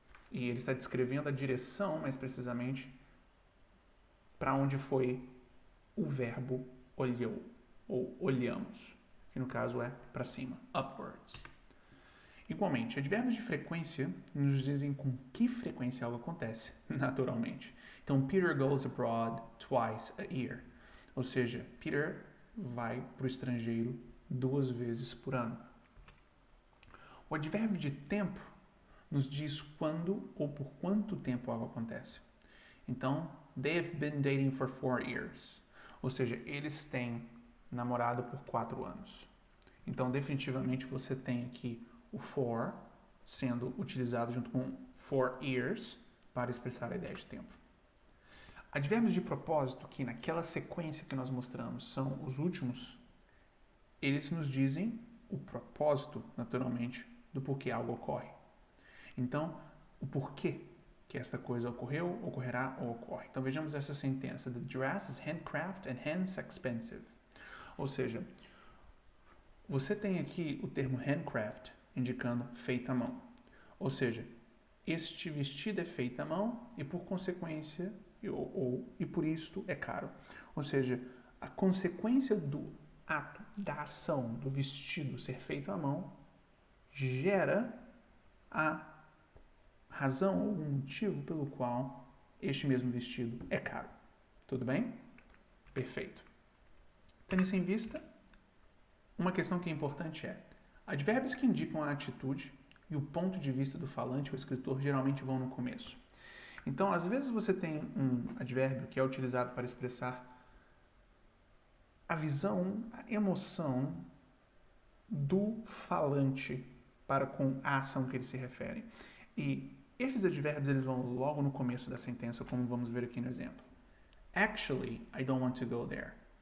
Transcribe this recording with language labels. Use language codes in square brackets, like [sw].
[pt] E ele está descrevendo a direção, mais precisamente, para onde foi o verbo olhou, ou olhamos, que no caso é para cima, upwards. Igualmente, advérbios de frequência nos dizem com que frequência algo acontece, naturalmente. [en] Então, Peter goes abroad twice a year. [pt] Ou seja, Peter vai para o estrangeiro 2 vezes por ano. O advérbio de tempo nos diz quando ou por quanto tempo algo acontece. [en] Então, they've been dating for 4 years. [pt] Ou seja, eles têm namorado por 4 anos. Então, definitivamente, você tem aqui o for sendo utilizado junto com 4 years para expressar a ideia de tempo. Advérbios de propósito, que naquela sequência que nós mostramos são os últimos, eles nos dizem o propósito, naturalmente, do porquê algo ocorre. Então, o porquê que esta coisa ocorreu, ocorrerá ou ocorre. Então, vejamos essa sentença. [en] The dress is handcrafted and hence expensive. [pt] Ou seja, você tem aqui o termo handcraft, indicando feita à mão. Ou seja, este vestido é feito à mão e, por consequência, e por isto é caro. Ou seja, a consequência do ato, da ação, do vestido ser feito à mão, gera a razão ou o motivo pelo qual este mesmo vestido é caro. Tudo bem? Perfeito. Tendo isso em vista, uma questão que é importante é: advérbios que indicam a atitude e o ponto de vista do falante ou escritor geralmente vão no começo. Então, às vezes você tem um advérbio que é utilizado para expressar a visão, a emoção do falante para com a ação que ele se refere. E estes advérbios eles vão logo no começo da sentença, como vamos ver aqui no exemplo. [en] Actually, I don't want to go there.